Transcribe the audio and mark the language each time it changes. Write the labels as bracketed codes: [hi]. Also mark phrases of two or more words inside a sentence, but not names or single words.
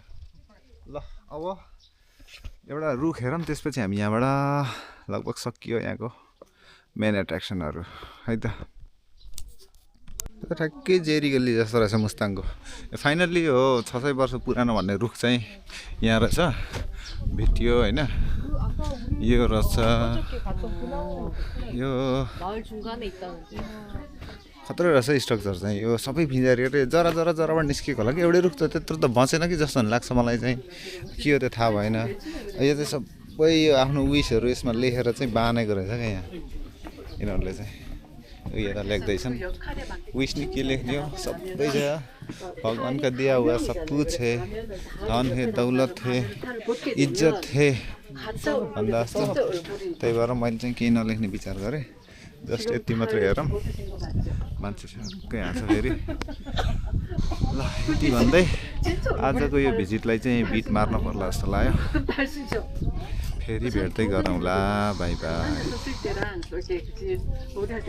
[ne] ल अब एउटा रुख हेरौँ त्यसपछि हामी यहाँबाट लगभग सकियो यहाँको मेन एट्र्याक्सनहरू है त ठ्याक्कै जेरी गल्ली जस्तो रहेछ मुस्ताङको फाइनल्ली हो 600 वर्ष पुरानो भन्ने रुख चाहिँ यहाँ रहेछ भेटियो होइन यो रहेछ यो [ko] 마을 중간에 있다는데. [ne] खतरा रहेछ स्ट्रक्चर चाहिँ यो सबै भिजाएर जराबाट निस्किएको होला कि एउटै रुख त त्यत्रो त बचेन कि जस्तो लाग्छ मलाई चाहिँ के हो त्यो थाहा भएन यो चाहिँ सबै यो आफ्नो विसहरू यसमा लेखेर चाहिँ बाँधेको रहेछ क्या यहाँ यिनीहरूले चाहिँ यता लेख्दैछन् विस नि के लेख्ने हो सबै छ [hi] भगवान का दिया हुआ सब कुछ है धन है दौलत है इज्जत है [ne] भन्दा जस्तो त्यही भएर मैले चाहिँ केही नलेख्ने विचार गरेँ जस्ट यति मात्रै हेरौँ मान्छे सबकै हाँस फेरि ल यति भन्दै आजको यो भिजिटलाई चाहिँ बिट मार्न पर्ला जस्तो लाग्यो फेरि भेट्दै गरौँला बाई बाई